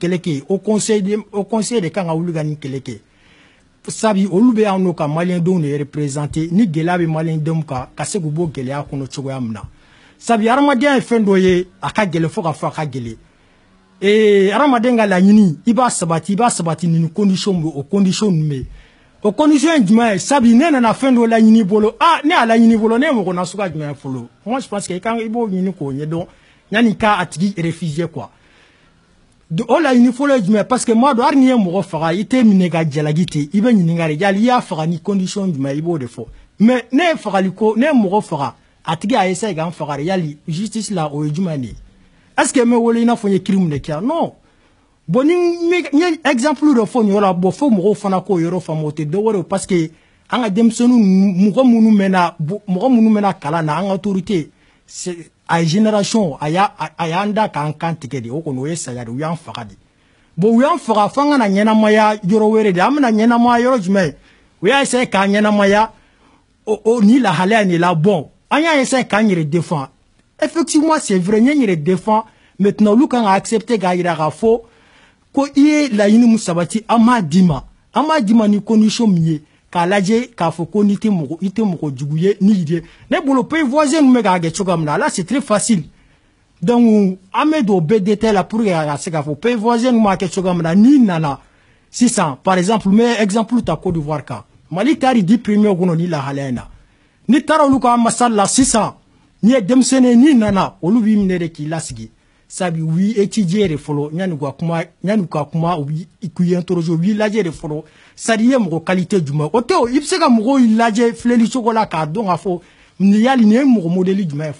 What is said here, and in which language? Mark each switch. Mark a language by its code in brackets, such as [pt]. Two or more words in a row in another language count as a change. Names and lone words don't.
[bm] kɛlɛ kɛ [fr] au conseil de [bm] kan ka wuli ka nin kɛlɛ kɛ sabi olu bɛ yan n'o ka maliyɛndenw de représenter ni gɛlɛya bɛ maliyɛndenw kan ka se k'u bɔ gɛlɛya kɔnɔ cogoya min na sabi hadamadenya ye fɛn dɔ ye a ka gɛlɛn fo ka fɔ a ka gɛlɛn hadamaden ka laɲini i b'a sabati nin condition bɛ o condition ninnu bɛ o condition ye jumɛn ye sabi ne nana fɛn dɔ laɲini bolo ne y'a laɲini bolo ne ye mɔgɔ nasugu jumɛn fɔlɔ [fr] moi je pense que [bm] i b'o ɲini k'o ɲɛdɔn yanni k'a tigi [fr] refuser quoi [bm] o laɲini fɔlɔ ye jumɛn parce que maa dɔ hali n'i ye mɔgɔ faga i tɛ minɛ ka jalaki ten i bɛ ɲininka de yali i y'a faga ni condition jumɛn i b'o de fɔ mais ne ye mɔgɔ faga a tigi a essaye k'an faga de yali justice la o ye jumɛn de ye [fr] est-ce que [bm] n bɛ wele i n'a fɔ n ye crime de kɛ [fr] non bon [bm] ni n ye exemple dɔ fɔ nin yɔrɔ la bon fo mɔgɔw fana k'o yɔrɔ faamu o tɛ dɔ wɛrɛ ye [fr] parce que [bm] an ka denmisɛnninw mɔgɔ minnu mɛna kalan na an ka autorité a génération a y'an da k'an kan tigɛ de o kɔni o ye saya de u y'an faga de bon u y'an faga fo an ka na ɲɛnamaya yɔrɔ wɛrɛ de an bɛna ɲɛnamaya yɔrɔ jumɛn u y'a essayer k'an ɲɛnamaya ni lahalaya in de la bon an y'a essayer k'an yɛrɛ [fr] défend effectivement c'est vrai [bm] n ye n yɛrɛ [fr] défend maintenant [bm] olu kan ka accepter k'a yira k'a fɔ ko i ye laɲini mun sabati an m'a d'i ma ni condition min ye k'a lajɛ k'a fɔ ko i tɛ mɔgɔ jugu ye ni yiri ne bolo [fr] pays voisin [bm] ninnu bɛ k'a kɛ cogoya min na [fr] là c'est très facile [bm] donc an bɛ don o bɛɛ détail la pour que a se k'a fɔ [fr] pays voisin [bm] ninnu b'a kɛ cogoya min na n'i nana sisan [fr] par exemple [bm] n bɛ exemple ta Côte d'Ivoire kan Mali taara 10 premiers kɔnɔ ni lahalaya in na n'i taara olu ka ambassade la sisan n'i ye denmisɛnnin n'i nana olu b'i minɛ de k'i lasigi sabi u b'i étudier de fɔlɔ yanni u ka kuma u b'i interroger u b'i lajɛ de fɔlɔ sadi i ye mɔgɔ qualité jumɛn o tɛ o i bɛ se ka mɔgɔw lajɛ filɛli cogo la k'a dɔn k'a fɔ nin yali nin ye mɔgɔ modèle jumɛn ye